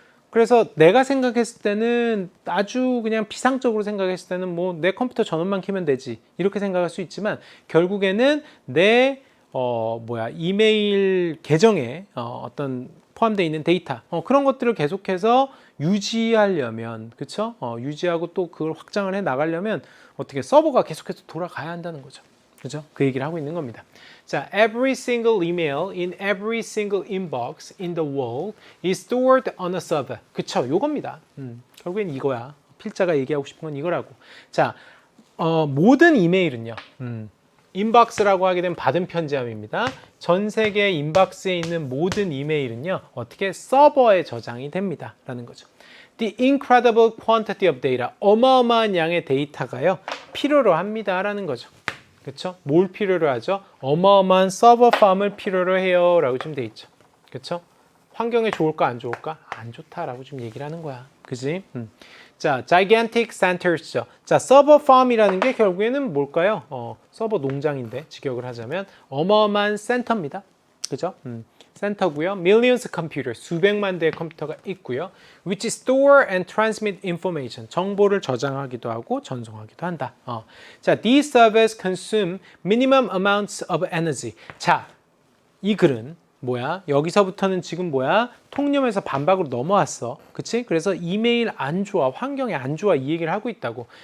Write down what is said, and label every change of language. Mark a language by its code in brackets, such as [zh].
[ko] 그래서 내가 생각했을 때는 아주 그냥 비상적으로 생각했을 때는 뭐 내 컴퓨터 전원만 켜면 되지 이렇게 생각할 수 있지만 결국에는 내 이메일 계정에 어떤 포함되어 있는 데이터 그런 것들을 계속해서 유지하려면 그쵸? 유지하고 또 그걸 확장을 해 나가려면 어떻게 서버가 계속해서 돌아가야 한다는 거죠. 그죠? 그 얘기를 하고 있는 겁니다. [en] 자, every single email in every single inbox in the world is stored on a server. [ko] 그쵸? 요겁니다. 결국엔 이거야. 필자가 얘기하고 싶은 건 이거라고. 자, 모든 이메일은요. 인박스라고 하게 되면 받은 편지함입니다. 전 세계 인박스에 있는 모든 이메일은요. 어떻게 서버에 저장이 됩니다. 라는 거죠. [en] The incredible quantity of data. [ko] 어마어마한 양의 데이터가요. 필요로 합니다. 라는 거죠. 그쵸? 뭘 필요로 하죠? 어마어마한 서버 팜을 필요로 해요. 라고 지금 돼 있죠. 그쵸? 환경에 좋을까 안 좋을까? 안 좋다라고 지금 얘기를 하는 거야. 그지? 자, [en] gigantic centers [ko] 죠. 자, 서버 팜이라는 게 결국에는 뭘까요? 서버 농장인데 직역을 하자면 어마어마한 센터입니다. 그죠? 센터고요. [en] Millions of computers, [ko] 수백만 대의 컴퓨터가 있고요. [en] Which store and transmit information, [ko] 정보를 저장하기도 하고 전송하기도 한다. [en] 자, these servers consume minimum amounts of energy. [ko] 자, 이 글은 뭐야? 여기서부터는 지금 뭐야? 통념에서 반박으로 넘어왔어. 그치? 그래서 이메일 안 좋아, 환경에 안 좋아 이 얘기를 하고 있다고.